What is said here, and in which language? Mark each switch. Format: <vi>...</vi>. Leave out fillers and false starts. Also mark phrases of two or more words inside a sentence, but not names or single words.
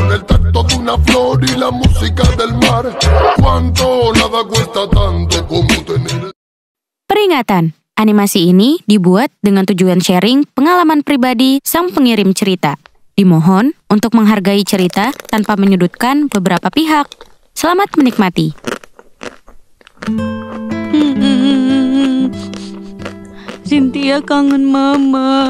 <es>el tacto de una flor y la música del mar. Cuánto nada cuesta tanto como tener.</es> <id>Peringatan, animasi ini dibuat dengan tujuan sharing pengalaman pribadi sang pengirim cerita. Dimohon untuk menghargai cerita tanpa menyudutkan beberapa pihak. Selamat menikmati. Cynthia kangen mama.</id>